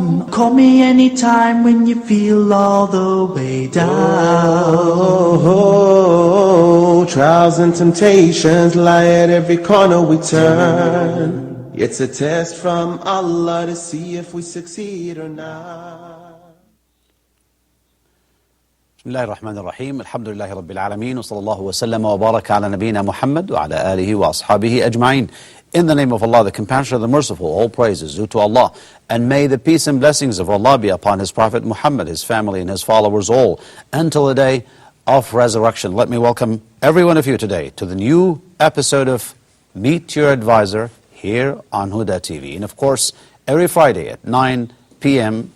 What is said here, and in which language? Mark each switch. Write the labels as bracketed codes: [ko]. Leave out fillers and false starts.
[en] Call me anytime when you feel all the way down. Oh, trials and temptations lie at every corner we turn. It's a test from Allah to see if we succeed or not. [ar] بسم الله الرحمن الرحيم الحمد لله رب العالمين وصلى الله وسلم وبارك على نبينا محمد وعلى آله وأصحابه أجمعين. [en] In the name of Allah, the Compassionate, the Merciful, all praise is due to Allah. And may the peace and blessings of Allah be upon His Prophet Muhammad, His family and His followers all, until the day of resurrection. Let me welcome every one of you today to the new episode of Meet Your Advisor here on Huda TV. And of course, every Friday at 9 p.m.